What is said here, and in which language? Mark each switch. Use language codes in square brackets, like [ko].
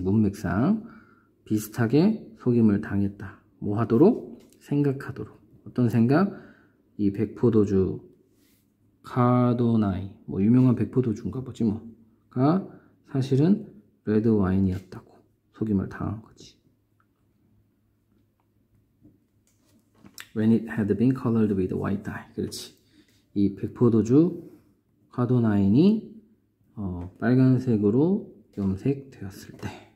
[ko] 문맥상 비슷하게 속임을 당했다. 뭐 하도록? 생각하도록. 어떤 생각? 이 백포도주 카도나이, 뭐 유명한 백포도주인가 보지 뭐가 사실은 레드 와인이었다고 속임을 당한 거지. [en] When it had been colored with white dye. [ko] 그렇지. 이 백포도주 카도나인이 빨간색으로 염색되었을 때.